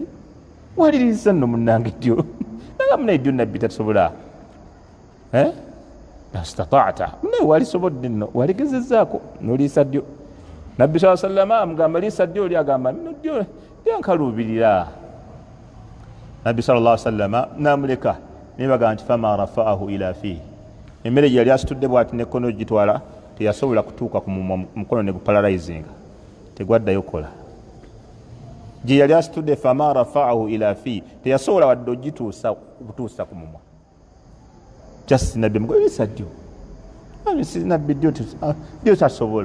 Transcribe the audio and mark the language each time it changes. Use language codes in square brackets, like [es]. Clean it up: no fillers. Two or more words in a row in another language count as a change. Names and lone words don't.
[lg] Waliriisa nno munnange ddyo. Nagamba naye ddyo nabbi tasobola. [ar] لو استطعت, [lg] naye walisobodde nno waligezezzaako nooliisa ddyo. Nabbi [ar] صلى الله عليه وسلم [lg] amugamba liisa ddyo, oli agamba nno ddyo nkaluubirira. Nabbi [ar] صلى الله عليه وسلم [lg] namuleka naye bagamba nti [ar] فما رفعه إلى فيه. [lg] Emmere gye yali asitudde bw'ati n'ekkono gitwala teyasobola kutuuka ku mukono ne gupalarayizinga, tegwaddayo kola. Gye yali asitudde [ar] فما رفعه إلى فيه [lg] teyasobola wadde ogituusa ku mumwa. Just nabbi mugwe liisa ddyo. Nabbi ddyo tasobola.